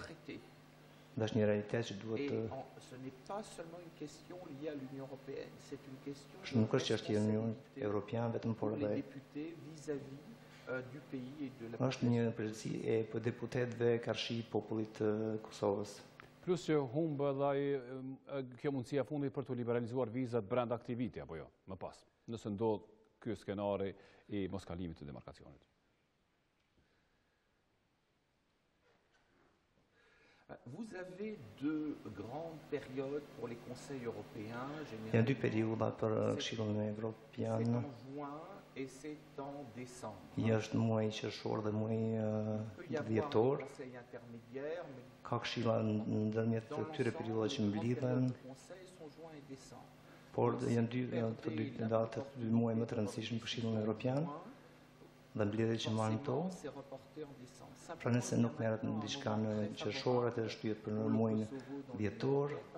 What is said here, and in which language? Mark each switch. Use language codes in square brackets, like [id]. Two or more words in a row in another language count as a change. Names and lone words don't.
[sq] Dhe është një realitet që duhet të... Nuk është çështje e Unionit Evropian vetëm, por edhe është një përgjegjësi e deputetëve karshi popullit të Kosovës. Plus që humbë edhe kjo mundësia fundit për të liberalizuar vizat brenda këtij viti apo jo, më pas, nëse ndodh ky skenari i moskalimit të demarkacionit. [fr] Vous avez deux grandes périodes pour les conseils européens. [sq] Janë dy periudha për Këshillin Evropian. [fr] C'est en juin et c'est en décembre. [sq] Është muaji qershor dhe muaji dhjetor. Ka këshilla ndërmjet këtyre periudhave që mblidhen. Por janë dy datë, dy muaj më të rëndësishëm për Këshillin Evropian. Dhe mbledhjet që marrin to. Pra nëse nuk merret në diçka në qershor, atë shtyhet për në muajin dhjetor.